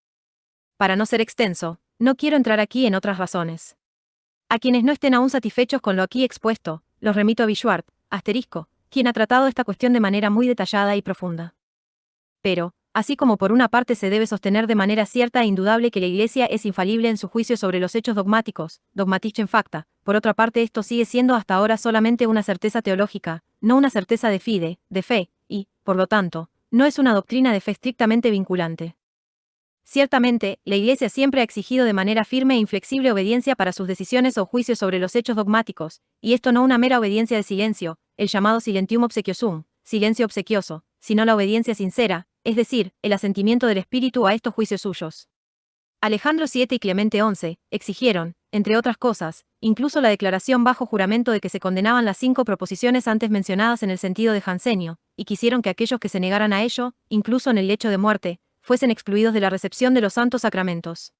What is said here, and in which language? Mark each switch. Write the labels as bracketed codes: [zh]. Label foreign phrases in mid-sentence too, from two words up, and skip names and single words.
[es] Para no ser extenso, no quiero entrar aquí en otras razones. A quienes no estén aún satisfechos con lo aquí expuesto, los remito a Bichat, asterisco, quien ha tratado esta cuestión de manera muy detallada y profunda. Pero, así como por una parte se debe sostener de manera cierta e indudable que la Iglesia es infalible en su juicio sobre los hechos dogmáticos, [de] dogmatische facta, [es] por otra parte esto sigue siendo hasta ahora solamente una certeza teológica, no una certeza [la] de fide, [es] de fe, y, por lo tanto, no es una doctrina de fe estrictamente vinculante. Ciertamente, la Iglesia siempre ha exigido de manera firme e inflexible obediencia para sus decisiones o juicios sobre los hechos dogmáticos, y esto no una mera obediencia de silencio, el llamado [la] silentium obsequiosum, [es] silencio obsequioso, sino la obediencia sincera, es decir, el asentimiento del Espíritu a estos juicios suyos. Alejandro VII y Clemente XI exigieron, entre otras cosas, incluso la declaración bajo juramento de que se condenaban las 5 proposiciones antes mencionadas en el sentido de Jansenio, y quisieron que aquellos que se negaran a ello, incluso en el lecho de muerte, fuesen excluidos de la recepción de los santos sacramentos.